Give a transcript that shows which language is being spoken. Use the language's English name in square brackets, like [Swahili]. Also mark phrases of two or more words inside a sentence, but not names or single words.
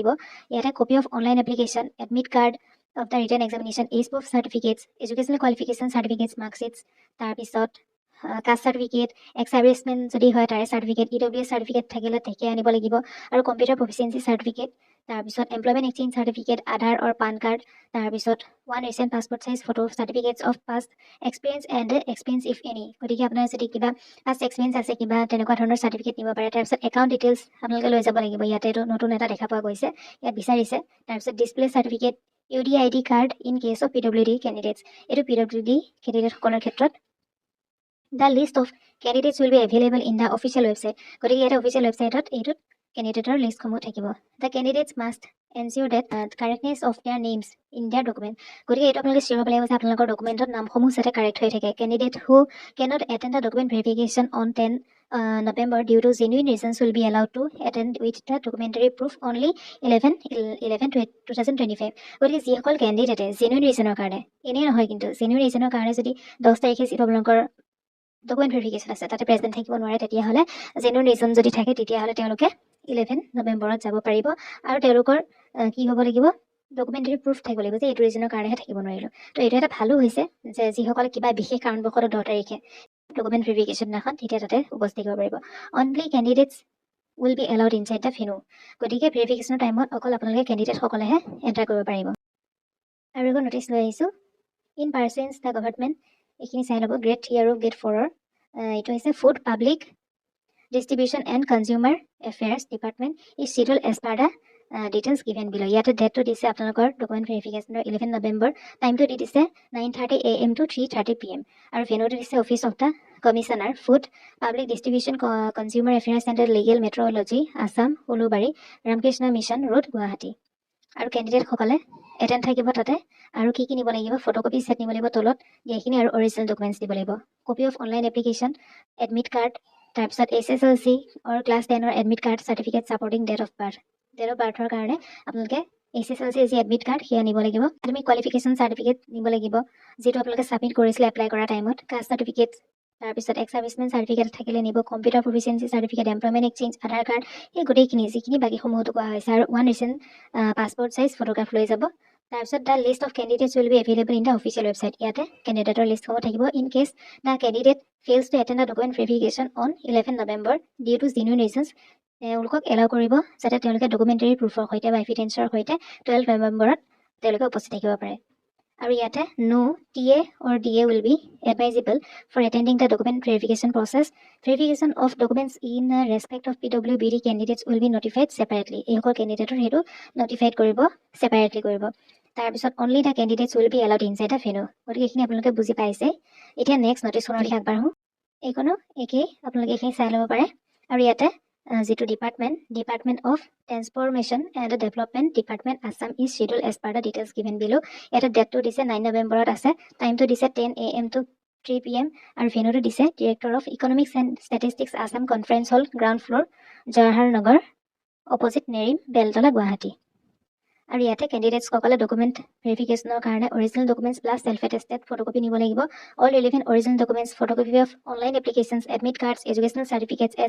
[English] ইয়াতে copy of online application, admit card of the written examination, age proof certificates, educational qualification certificates, marksheets, তাৰপিছত caste certificate, ex servicemen [Assamese] যদি হয় তাৰে [English] certificate, EWS certificate [Assamese] থাকিলে তেখেতে আনিব লাগিব, আৰু [English] computer proficiency certificate, তাৰপিছত employment exchange certificate, Aadhaar আৰু PAN card, তাৰপিছত 1 recent passport size photo, certificates of past experience and experience if any। [Assamese] গতিকে আপোনাৰ যদি কিবা [English] past experience [Assamese] আছে, কিবা তেনেকুৱা ধৰণৰ চাৰ্টিফিকেট নিব পাৰে। তাৰপিছত [English] account details [Assamese] আপোনালোকে লৈ যাব লাগিব। ইয়াতে এইটো নতুন এটা দেখা পোৱা গৈছে, ইয়াত বিচাৰিছে। [English] তাৰপিছত display certificate, UDID card in case of PWD candidates, [Assamese] এইটো PWD কেণ্ডিডেটসকলৰ ক্ষেত্ৰত। [English] The list of candidates will be available in the official website. [Assamese] গতিকে ইয়াতে [English] official websiteত [Assamese] এইটোত কেণ্ডিডেটৰ লিষ্টসমূহ থাকিব। [English] The candidates must ensure that correctness of their names in their document. [Assamese] গতিকে এইটো আপোনালোকে চিয়ৰ হ'ব লাগিব যে আপোনালোকৰ ডকুমেণ্টত নামসমূহ যাতে কাৰেক্ট হৈ থাকে। [English] Candidate who cannot attend the document verification on 10 November due to genuine reasons will be allowed to attend with the documentary proof only 11/11/2025. [Assamese] গতিকে যিসকল কেণ্ডিডেটে [English] genuine reasonৰ [Assamese] কাৰণে, এনেই নহয় কিন্তু [English] genuine reasonৰ [Assamese] কাৰণে যদি 10 তাৰিখে যিটো আপোনালোকৰ [English] document verification [Assamese] আছে তাতে প্ৰেজেণ্ট থাকিব নোৱাৰে, তেতিয়াহ'লে [English] genuine reason [Assamese] যদি থাকে তেতিয়াহ'লে তেওঁলোকে 11 নৱেম্বৰত যাব পাৰিব। আৰু তেওঁলোকৰ কি হ'ব লাগিব, [English] documentary proof [Assamese] থাকিব লাগিব যে এইটো ৰিজনৰ কাৰণেহে থাকিব নোৱাৰিলোঁ। তো এইটো এটা ভালো হৈছে যে যিসকলে কিবা বিশেষ কাৰণবশতঃ 10 তাৰিখে [English] document verification [Assamese] দিনাখন তেতিয়া তাতে উপস্থিত থাকিব পাৰিব। [English] only candidates will be allowed inside the venue. [Assamese] গতিকে [English] verificationৰ timeত [Assamese] অকল আপোনালোকে কেণ্ডিডেটসকলেহে এণ্টাৰ কৰিব পাৰিব। আৰু এখন নটিচ লৈ আহিছোঁ, [English] in pursuance the government, [Assamese] এইখিনি চাই ল'ব গ্ৰেড 3 আৰু গ্ৰেড 4ৰ। এইটো হৈছে [English] ফুড পাব্লিক Distribution and Consumer Affairs Department is scheduled as per the details given below. Yet date to this document verification 11 November. Time to this 9:30 AM to 3:30 PM. Our venue is Office of the Commissioner, Food, Public Distribution, Consumer Affairs Center, Legal Metrology, Assam, Ulubari, Ramkrishna Mission Road, Guwahati. [Assamese] আৰু ক্যান্ডিডেট সকলে এটেন্ড থাকিব তাতে আৰু কি নিব লাগিব [English] photocopy set [Assamese] নিব লাগিব তলত যেখিনি আৰু [English] original documents [Assamese] দিব লাগিব [English] copy of online application admit card তাৰপিছত SSLC or class 10 or admit card certificate supporting date of [Assamese] বাৰ্থৰ কাৰণে আপোনালোকে এছএছএলসি যি [English] admit card [Assamese] হিয়া নিব লাগিব [English] academic qualification certificate [Assamese] নিব লাগিব যেটো আপোনালোকে সাবমিট কৰিছিল এপ্লাই কৰা টাইমত [English] caste certificate তাৰপিছত ex servicemen certificate [Assamese] থাকিলে [English] নিব computer proficiency certificate employment exchange Aadhaar card [Assamese] এই গোটেইখিনি যিখিনি বাকি সমূহটো কোৱা হৈছে আৰু [English] one recent passport size photograph [Assamese] লৈ যাব তাৰপিছত [English] the list of candidates will be available in the official website [Assamese] ইয়াতে ক্যান্ডিডেটৰ লিষ্ট হ'ব থাকিব [English] in case the candidate fails to attend the document verification on 11 November due to genuine reasons [Assamese] তেওঁলোকক এলাউ কৰিব যাতে তেওঁলোকে ডকুমেন্টাৰী প্ৰুফৰ সৈতে বা এভিডেন্সৰ সৈতে 12 নৱেম্বৰত তেওঁলোকে উপস্থিত থাকিব পাৰে আৰু ইয়াতে [English] no TA or DA will be advisable for attending the document verification process. Verification of documents in respect of PWBD candidates will be notified separately. [Assamese] এইসকল ক্যান্ডিডেটৰ হেতু notified কৰিব separately কৰিব তাৰপিছত [English] only the candidates will be allowed inside the venue. [Assamese] গতিকে এইখিনি আপোনালোকে বুজি পাইছে এতিয়া [English] next noticeখনৰ [Assamese] লিখা আগবাঢ়ো এইকনো একেই আপোনালোকে এইখিনি চাই ল'ব পাৰে আৰু ইয়াতে যেটো ডিপাৰ্টমেন্ট অফ ট্ৰান্সফৰমেশ্যন এণ্ড ডেভেলপমেন্ট ডিপাৰ্টমেন্ট আসাম [English] is scheduled as per the details given below. [Assamese] এটা ডেট তো দিছে 9 নৱেম্বৰত আছে টাইম তো দিছে [English] 10 AM to 3 PM [Assamese] আৰু ভেন্যু তো দিছে ডাইৰেক্টৰ অফ ইকনমিক্স এণ্ড ষ্টেটিষ্টিক্স আসাম [English] conference hall ground floor [Assamese] জৱাহৰ নগৰ অপোজিট নেৰিম বেলতলা গুৱাহাটী আৰু ইয়াতে ক্যান্ডিডেটস সকলে [English] document verificationৰ [Assamese] কাৰণে [English] original documents plus self attested photocopy [Assamese] নিব লাগিব [English] all relevant original documents photocopy of online applications admit cards educational certificates age